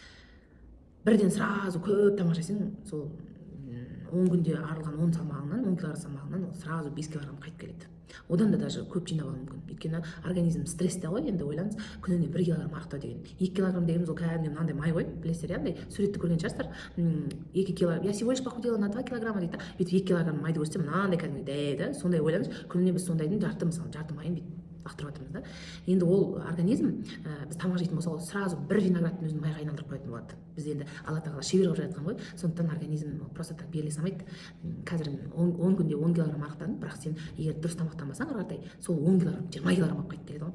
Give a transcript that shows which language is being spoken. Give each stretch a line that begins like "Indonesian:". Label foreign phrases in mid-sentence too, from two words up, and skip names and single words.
Kazakh: Бірден сразу көп тамақ жесең, сол 10 күнде арылған 10 килограмм салмағынан сразу 5 килограмм қайтып келеді. Одан да даже көп жинап алу мүмкін. Өйткені организм стрессте ғой, енді ойлаңыз, күніне 1 килограмм арықтау деген. 2 килограмм дегеніміз ол кәдімгі мынандай май ғой, білесіздер, андай суретті көрген шығарсыздар. 2 килограмм,
Russian: я всего лишь похудела на 2 килограмма дейді.
Kazakh: Бүйтіп 2 килограмм майды көрсем, мынандай кәдімгі да, сондай ойлаңыз, күніне біз сондайдың жарты майын бүйтіп лақтырып жатырмыз да. Енді ол организм біз тамақ жейтін болса, ол сразу бір виноградтың өзін майға айналдырып қоятын болады. Біз енді Алла тағала шебер қылып жаратқан ғой. Сондықтан организм
Russian: просто так
Kazakh: беріле салмайды. Қазір 10 күнде 10 килограмм арықтадым, бірақ сен егер дұрыс тамақтанбасаң, ары қаратай сол 10 килограмм 20 килограмм болып қайтып келеді ғой.